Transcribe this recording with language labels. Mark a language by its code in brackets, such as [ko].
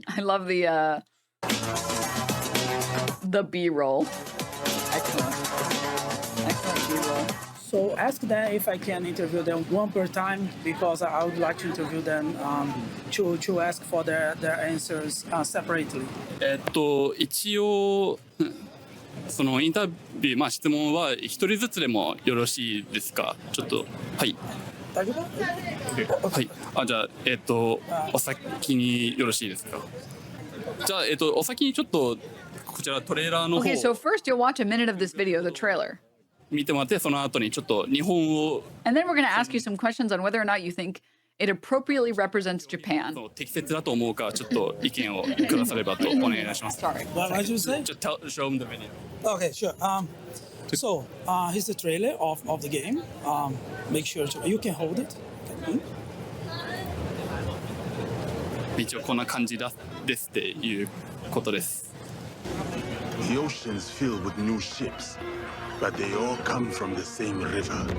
[en] I love the B-roll. Excellent. Excellent B-roll. So ask them if I can interview them one per time, because I would like to interview them to ask for their answers separately. [ja] 一応そのインタビュー、質問は一人ずつでもよろしいですか？ちょっとはい。大丈夫？はい。じゃあお先によろしいですか？じゃあお先にちょっとこちらトレーラーの方 [en] Okay, so first you'll watch a minute of this video, the trailer. [ja] 見てもらって、その後にちょっと日本を [en] And then we're going to ask you some questions on whether or not you think it appropriately represents Japan. [ja] 適切だと思うか、ちょっと意見をくださればとお願いします。 [en] Sorry. What did you say? Just show them the video. Okay, sure. So here's the trailer of the game. Make sure you can hold it. Okay. [ja] 一応こんな感じですっていうことです。 [en] The ocean's filled with new ships, but they all come from the same river.